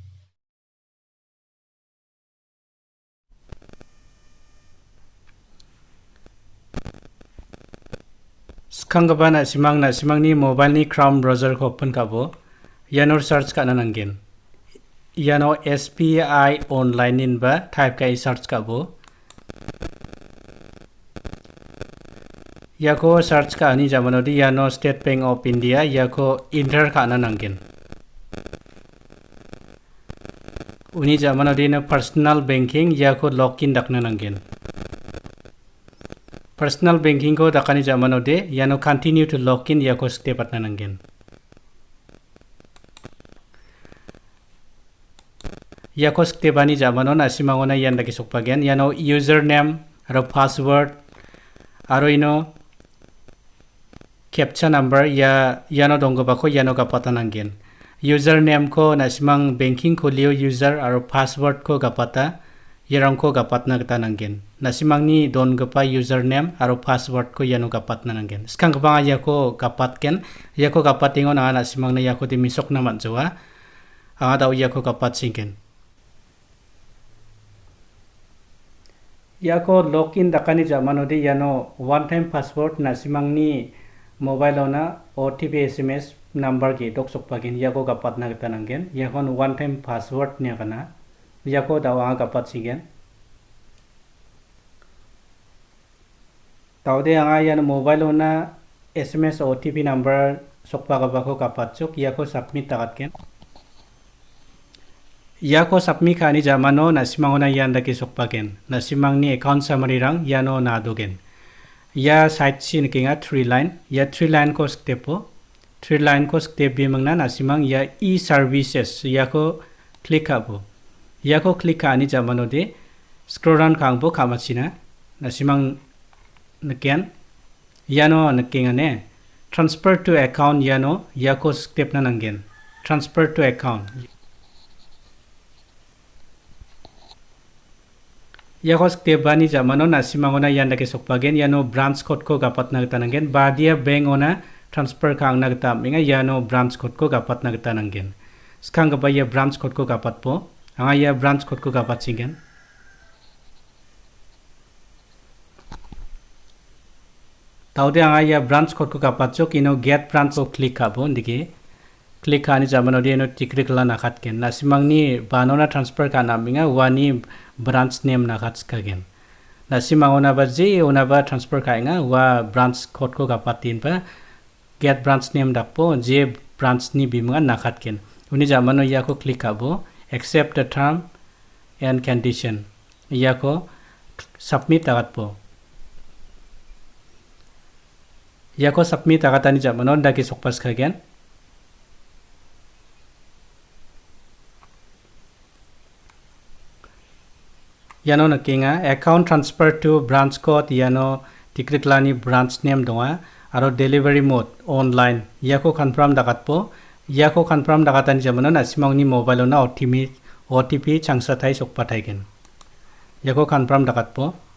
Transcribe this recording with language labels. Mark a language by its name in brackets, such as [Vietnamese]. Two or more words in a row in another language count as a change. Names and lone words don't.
[Garo] Skangaba nasimang ni mobile ni Chrome browser ko open kabo yano search kana nanggen yano SBI online in ba type kai search kabo yako search ka ani jamano di yano State Bank of India yako enter kana nanggen uni jamano di na [English] personal banking [Garo] yako login dakna nanggen [English] personal banking [Garo] ko dakani jamano de yano [English] continue to login [Garo] yako step atna nanggen yako step ani jamano nasimangona yanda ki sokpagen yano username aro password aro ino [English] captcha number [Garo] ya yano donggoba ko yano kapata nanggen username ko nasimang banking ko leo user aro password ko kapata yarang ko gapatna gata nanggen nasimang ni don gapa username aro password ko yano gapatna nanggen skang gapa yako gapatken yako gapatingon anga nasimang na yako di misok na manjawa anga daw yako gapat singken yako login dakani jamano di yano [English] one time password [Garo] nasimang ni mobile ona [English] OTP SMS number [Garo] ki dok sokpagin yako gapatna gata nanggen yakon [English] one time password [Garo] nya kana yako dawa kapat sigen taude anga yan mobile ona [English] SMS OTP number [Garo] sokpa gabako kapat chok yako submit tagatken yako submit kani jamano nasimang ona yan daki sokpagen nasimang ni [English] account summary [Garo] rang yano nadogen ya site sin kinga 3 line ya 3 line ko stepo 3 line ko step bimangna nasimang ya e-services yako click abo yako click ani jamano de [English] scroll down [Garo] kangbo kamachina nasimang nakian yano nakingane [English] transfer to account [Garo] yano yako step na nanggen [English] transfer to account [Garo] yako step bani jamano nasimangona yanda ke sokpagen yano [English] branch code [Garo] ko gapat na gata nanggen badia bank ona transfer kang na gata minga yano [English] branch code [Garo] ko gapat na gata nanggen skang gaba ya [English] branch code [Garo] ko gapat po anga ya [English] branch code [Garo] ko gapat singen taude anga ya [English] branch code [Garo] ko gapat chok ino [English] get branch [Garo] ko click abo ndike click ani jamano de no tikrik la nakhat ken nasimang ni banona transfer kana minga wani [English] branch name [Garo] nakhat skagen nasimang ona ba je ona ba transfer kainga wa [English] branch code [Garo] ko gapat tin pa [English] get branch name [Garo] dakpo je branch ni bimunga nakhat ken uni jamano ya ko click abo [English] accept the term and condition [Garo] yako submit tagat po yako submit tagatani jamano daki sokpas kagen yano nakinga [English] account transfer to branch code [Garo] yano tikriklani [English] branch name [Garo] donga aro [English] delivery mode online [Garo] yako confirm dagat po yako confirm dagatani jamano nasimang ni mobile na OTP changsa thai sokpa thaigen yako confirm dagat po